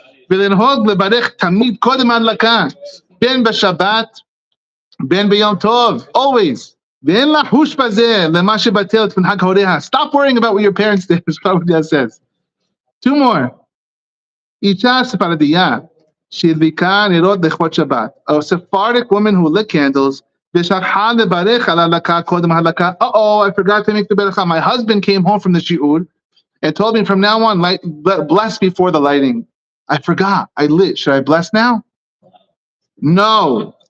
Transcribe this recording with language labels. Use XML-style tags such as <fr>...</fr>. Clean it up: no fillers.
<he>ולנהוג לברך תמיד קודם ההדלקה, בין בשבת, בין ביום טוב,</he> <en>always.</en> <he>ואין לחוש בזה למה שבטל את מנהג הוריה.</he> <en>Stop worrying about what your parents did, is what that says. 2 more.</en> <he>אישה ספרדיה, שהדליקה נרות לכבוד שבת.</he> <en>A Sephardic woman who lit candles,</en> <he>ושכחה לברך על ההדלקה קודם ההדלקה.</he> <en>I forgot to make the ברכה. My husband came home from the shiur and told me from now on, bless before the lighting. I forgot. I lit. Should I bless now? No.</en>